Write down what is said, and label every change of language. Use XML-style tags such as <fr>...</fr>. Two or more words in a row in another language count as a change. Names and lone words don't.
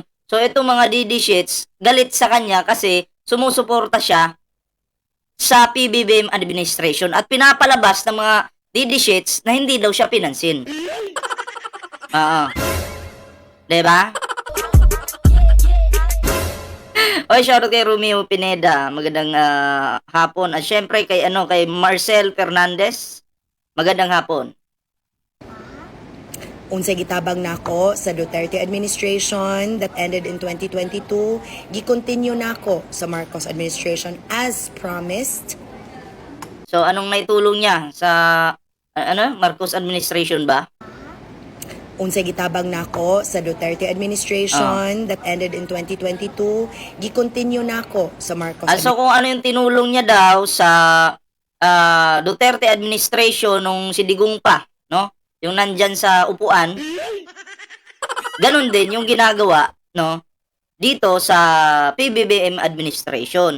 <tl>So, itong mga</tl> <en>DD shits,</en> <tl>galit sa kanya kasi sumusuporta siya sa PBBM administration at pinapalabas ng mga</tl> <en>DD shits</en> <tl>na hindi daw siya pinansin. Oo. Diba? Oy, shoutout kay Romeo Pineda. Magandang hapon. At syempre kay Marcel Fernandez. Magandang hapon.</tl> <ceb>Unsay gitabang nako sa Duterte administration</ceb> <en>that ended in 2022,</en> <ceb>gi-continue nako sa Marcos administration as promised.</ceb> <tl>So anong naitulong niya sa Marcos administration ba?</tl> <ceb>Unsay gitabang nako sa Duterte administration</ceb> <en>that ended in 2022,</en> <ceb>gi-continue nako sa Marcos.</ceb> <tl>So kung ano yung tinulong niya daw sa Duterte administration nung si Digong pa, no? Yung nandyan sa upuan, ganun din yung ginagawa, no? Dito sa PBBM administration.</tl>